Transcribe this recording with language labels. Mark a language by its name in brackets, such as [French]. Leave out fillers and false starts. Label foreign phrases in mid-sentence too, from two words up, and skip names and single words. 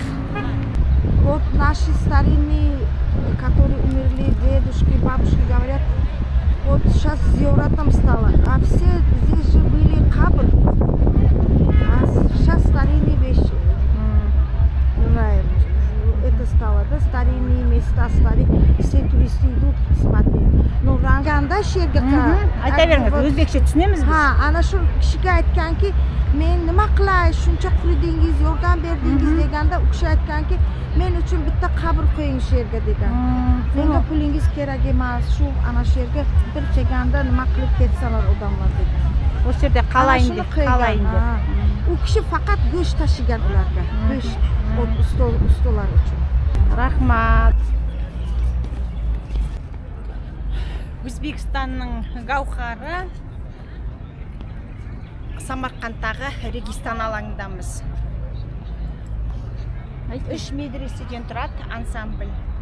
[Russian] Вот наши старинные, которые умерли, дедушки, бабушки, говорят, вот сейчас зиоратом стало. А все здесь же были кабр. А сейчас старинные вещи. Это стало, да, старинные места, все туристы идут смотреть. Но Ранганда шерге [Kazakh] Айта беріңіз, өзбекше түсінеміз біз? [Uzbek] ana shu kishiga aytganki, men nima qilay, shuncha quridingiz, yordam berdingiz deganda, u kishi aytganki, men uchun bitta qabr qo'ying shu yerga degan. Menga pulingiz kerak emas, shu ana shu yerga bir kelganda nima qilib ketsalar odamlar degan. [Kazakh] Осы жерде қалайын [Uzbek] Ana [Kazakh] деп, [Uzbek] shuni qo'ygan, [Kazakh] қалайын ha. деп. [Uzbek] U kishi faqat go'sht tashigan ularga, go'sht ustolar uchun. [Kazakh] Рахмат. Өзбекстанның гауһары Самарқандтағы Регистан алаңындамыз. 3 медреседен тұрады ансамбль.